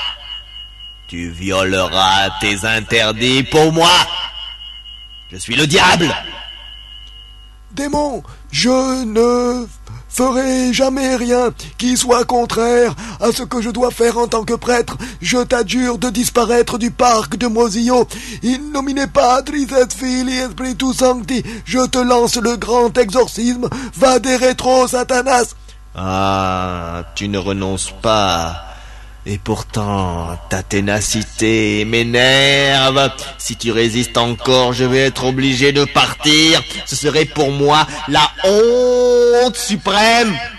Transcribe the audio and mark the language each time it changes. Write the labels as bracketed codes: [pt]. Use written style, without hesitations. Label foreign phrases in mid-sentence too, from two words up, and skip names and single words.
[fr] Tu violeras tes interdits pour moi. Je suis le diable. Démon, je ne ferai jamais rien qui soit contraire à ce que je dois faire en tant que prêtre. Je t'adjure de disparaître du parc de Mosillo. [la] In nomine Patris et Filii et Spiritus Sancti. [fr] Je te lance le grand exorcisme. [la] Vade retro, Satanas. [fr] Ah, tu ne renonces pas. Et pourtant, ta ténacité m'énerve. Si tu résistes encore, je vais être obligé de partir. Ce serait pour moi la honte suprême.